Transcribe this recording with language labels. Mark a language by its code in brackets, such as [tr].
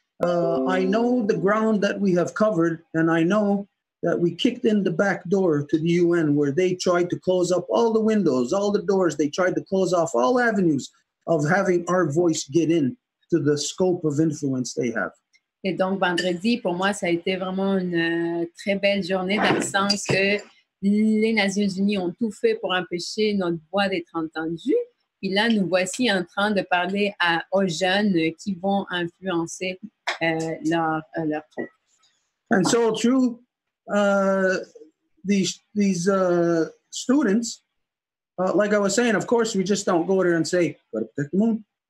[en] I know the ground that we have covered, and I know that we kicked in the back door to the UN, where they tried to close up all the windows, all the doors. They tried to close off all avenues of having our voice get in to the scope of influence they have. [fr] Et donc, vendredi, pour moi, ça a été vraiment une très belle journée dans le sens que les Nations Unies ont tout fait pour empêcher notre voix d'être entendue. Puis là, nous voici en train de parler aux jeunes qui vont influencer leur truc. [en] And so through these students, like I was saying, of course, we just don't go there and say, go to protect the moon.